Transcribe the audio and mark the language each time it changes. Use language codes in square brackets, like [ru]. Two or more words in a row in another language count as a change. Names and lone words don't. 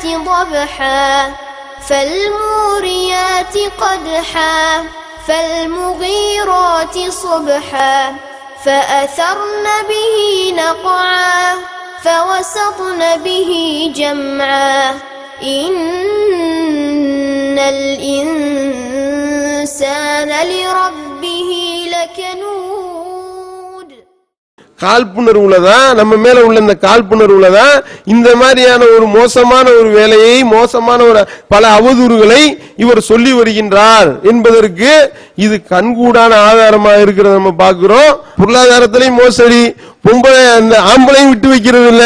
[ar] ضبحا فالموريات قدحا فالمغيرات صبحا فأثرن به نقعا فوسطن به جمعا إن الإنسان لربه لكنود. [ta] காழ்ப்புணர்வுலதான் நம்ம மேல உள்ள இந்த காழ்ப்புணர்வுலதான் இந்த மாதிரியான ஒரு மோசமான ஒரு வேலையை, மோசமான ஒரு பல அவதூறுகளை இவர் சொல்லி வருகின்றார் என்பதற்கு இது கண்கூடான ஆதாரமா இருக்கிறத நம்ம பார்க்கிறோம். பொருளாதாரத்திலையும் மோசடி, பொம்பளை அந்த ஆம்பளையும் விட்டு வைக்கிறது இல்ல.